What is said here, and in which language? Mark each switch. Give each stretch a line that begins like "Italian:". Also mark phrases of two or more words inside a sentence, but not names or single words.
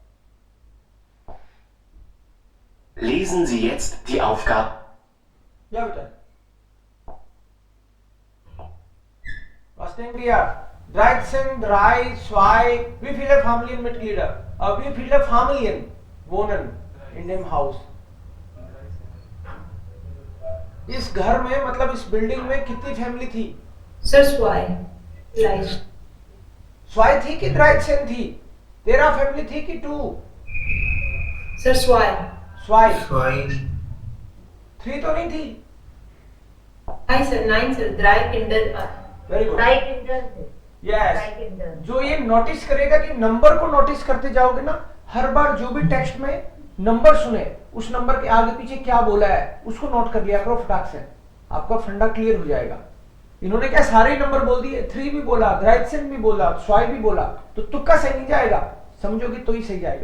German: Lesen Sie jetzt die Aufgabe. Ja, bitte. Was denkt ihr? 13, 3, 2, wie viele Familienmitglieder? Wie viele Familien wohnen in dem Haus?
Hindi: इस घर में मतलब इस बिल्डिंग में कितनी फैमिली थी?
German: Sir, zwei. Gleich.
Hindi: स्वाई थी कि 13 थी? 13 फैमिली थी कि 2?
German: Sir, zwei. स्वाई Zwei.
Hindi: 3 तो नहीं थी.
German: Nein, sir. 3 Kinder.
English: very good. Right in the यस. right in the
Hindi: जो ये नोटिस करेगा कि नंबर को नोटिस करते जाओगे ना, हर बार जो भी टेक्स्ट में नंबर सुने उस नंबर के आगे पीछे क्या बोला है उसको नोट कर लिया करो फटाक से, आपका फंडा क्लियर हो जाएगा. इन्होंने क्या सारे नंबर बोल दिए, 3 भी बोला, 13 भी बोला, 2 भी बोला, तो तुक्का सही नहीं जाएगा, समझोगे तो ही सही जाएगा.